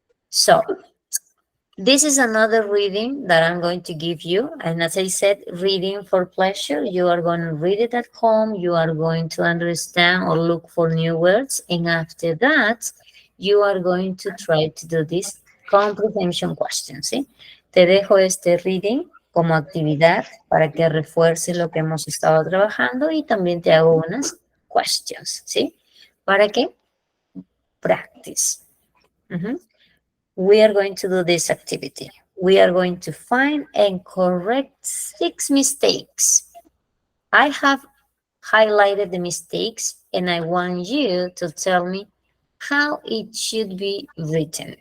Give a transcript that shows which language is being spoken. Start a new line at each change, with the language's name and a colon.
English: So this is another reading that I'm going to give you. And as I said, reading for pleasure. You are going to read it at home. You are going to understand or look for new words. And after that, you are going to try to do this comprehension question, ¿sí?
Spanish: Te dejo este reading como actividad para que refuerces lo que hemos estado trabajando y también te hago unas questions, ¿sí? ¿Para qué? Practice.
English: We are going to do this activity. We are going to find and correct 6 mistakes. I have highlighted the mistakes and I want you to tell me how it should be written.